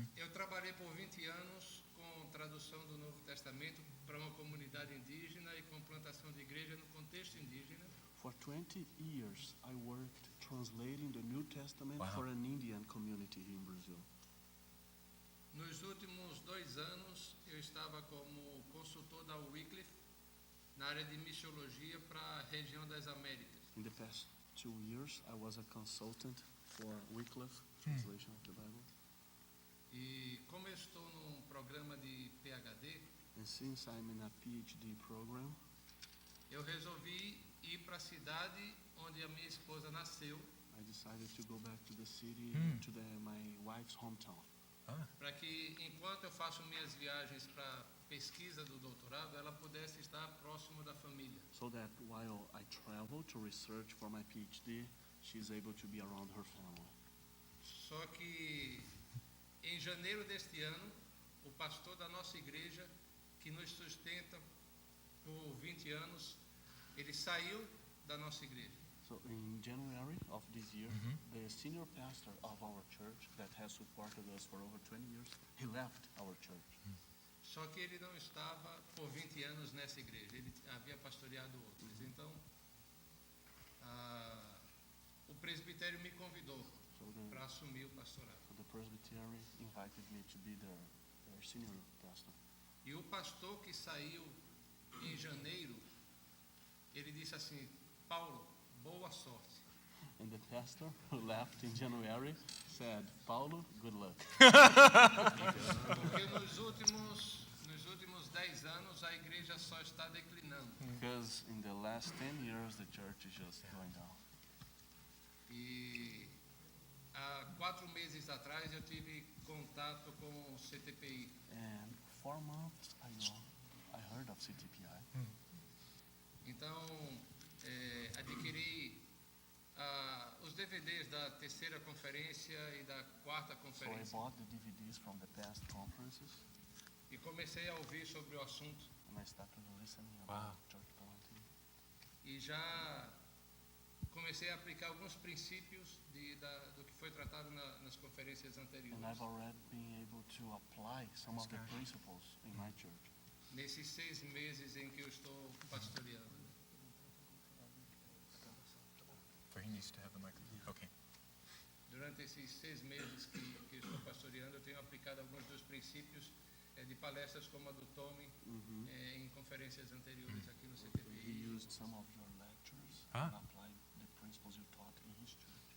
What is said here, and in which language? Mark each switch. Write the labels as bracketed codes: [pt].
[pt] Eu trabalhei por 20 anos com tradução do Novo Testamento para uma comunidade indígena e com plantação de igreja no contexto indígena. [en] For 20 years, I worked translating the New Testament Wow. for an Indian community here in Brazil. [pt] Nos últimos 2 anos, eu estava como consultor da Wycliffe na área de missiologia para a região das Américas. [en] In the past 2 years, I was a consultant for Wycliffe translation of the Bible. [pt] E como eu estou num programa de PhD, [en] And since I'm in a PhD program, [pt] eu resolvi ir para a cidade onde a minha esposa nasceu, [en] I decided to go back to the city, to my wife's hometown, [pt] para que enquanto eu faço minhas viagens para pesquisa do doutorado, ela pudesse estar próximo da família. [en] so that while I travel to research for my PhD, she's able to be around her family. [pt] Só que em janeiro deste ano, o pastor da nossa igreja, que nos sustenta por 20 anos, ele saiu da nossa igreja. [en] So in January of this year, the senior pastor of our church that has supported us for over 20 years, he left our church. [pt] Só que ele não estava por 20 anos nessa igreja, ele havia pastoreado outras. Então, o presbitério me convidou para assumir o pastorado. [en] So the presbytery invited me to be their senior pastor. [pt] E o pastor que saiu em janeiro, ele disse assim: Paulo, boa sorte. [en] And the pastor who left in January said, Paulo, good luck. [pt] Porque nos últimos 10 anos a igreja só está declinando. [en] Because in the last 10 years, the church is just going down. [pt] E há 4 meses atrás eu tive contato com o CTPI. [en] And 4 months ago, I heard of CTPI. [pt] Então, adquiri os DVDs da terceira conferência e da quarta [en] So I [pt] conferência. [en] bought the DVDs from the past conferences, [pt] E comecei a ouvir sobre o assunto. [en] and I started listening Wow. about church planting. [pt] E já comecei a aplicar alguns princípios do que foi tratado nas conferências anteriores. [en] And I've already been able to apply some of the principles in my church. [pt] Nesses 6 meses em que eu estou pastoreando. [en] He needs to have the microphone. Okay. [pt] durante esses 6 meses que estou pastoreando, eu tenho aplicado alguns dos princípios de palestras como a do Tommy em conferências anteriores aqui no [en] He [pt] CTBI. [en] used some of your lectures Ah. and applied the principles you taught in his church.